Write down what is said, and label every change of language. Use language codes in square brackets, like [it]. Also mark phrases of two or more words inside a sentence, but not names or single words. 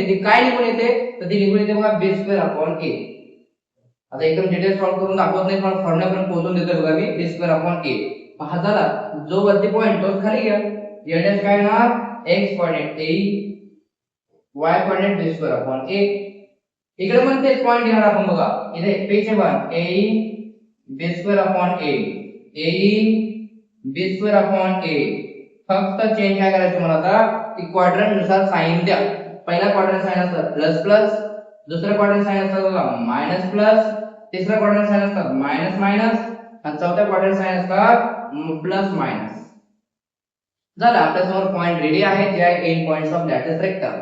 [mr] ती काय निघून येते, तर ती निघून येते बघा b²/a. आता एकदम [en] detail solve [mr] करून दाखवत नाही पण फॉर्म्युला पण पोहोचून देतो बघा मी, b²/a. हा झाला जो वरती पॉइंट तोच खाली घ्या. l' काय ना, x कोऑर्डिनेट a, y कोऑर्डिनेट b²/a. इकडे पण तेच पॉइंट घेणार आपण बघा, इथे [en] page one [mr] a b²/a, a b²/a. फक्त चेंज काय करायचं मला आता, की क्वाड्रंट नुसार साइन द्या. पहिला क्वाड्रंट साइन असतात [en] plus plus, [mr] दुसरा क्वाड्रंट साइन असतात बघा [en] minus plus, [mr] तिसरा क्वाड्रंट साइन असतात [en] minus minus [mr] आणि चौथा क्वाड्रंट साइन असतात [en] plus minus. [mr] झालं आपल्या समोर पॉइंट रेडी आहे जे आहे [en] end points of latus rectum.